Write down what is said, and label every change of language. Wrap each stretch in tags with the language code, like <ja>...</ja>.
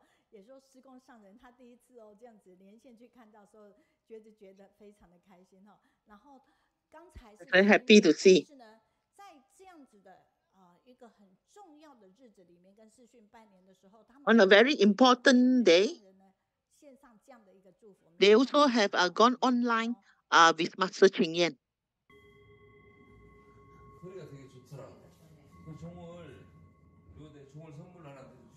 <zh>也说施工上人他第一次这样子连线去看到时候，觉得非常的开心然后刚才是</zh> <en>very happy to see.</en> <zh>是呢，在这样子的一个很重要的日子里面，跟视讯拜年的时候，他们</zh> <en>on a very important day,</en> <zh>线上这样的一个祝福。</zh> <en>they also have gone online with Master Ching Yan.</en> <ko>소리가 되게 좋더라. 그 종을 내 종을 선물로 하나</ko>